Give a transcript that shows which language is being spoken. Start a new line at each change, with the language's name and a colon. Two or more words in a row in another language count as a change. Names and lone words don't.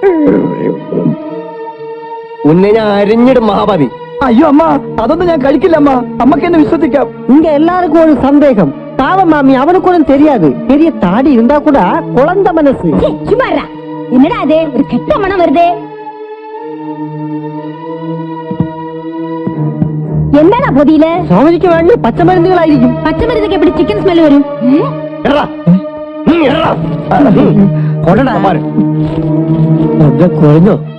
Malayalam: ഉന്നെ ഞാൻ അരിഞ്ഞിടും മഹാബലി. അയ്യോ അമ്മ, അതൊന്നും ഞാൻ കഴിക്കില്ല അമ്മ. അമ്മക്ക് എന്നെ വിശ്വസിക്കാം.
Tamil: இங்க எல்லாருக்கும் ஒரு சந்தேகம். பாவம் மாமி, அவனுக்கு ஒன்றும் தெரியாது. பெரிய தாடி இருந்தா கூட குழந்தை மனசு. சும்மாறா, என்னடா அது? ஒரு கெட்ட மனம் வருதே.
Malayalam: എന്താ പൊതിയില്? സ്വാമിക്ക് വേണ്ടി പച്ചമരുന്നുകളായിരിക്കും. പച്ചമരുന്നൊക്കെ എവിടെ ചിക്കൻ സ്മെല്ല് വരും? കുഴഞ്ഞോ?